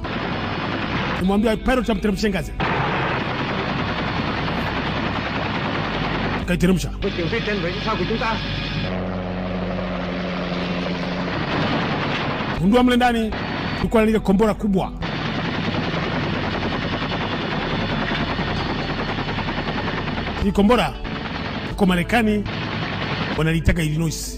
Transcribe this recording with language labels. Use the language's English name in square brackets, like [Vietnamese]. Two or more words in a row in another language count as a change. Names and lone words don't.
[Swahili] Nimwambia pilot amteremshe ngazi. Kaiteremsha. [Vietnamese] Trên phía sau của chúng ta. [Swahili] Gundua mle ndani kulikuwa na ile kombora kubwa. Hii kombora kwa Marekani wanalitaka Illinois.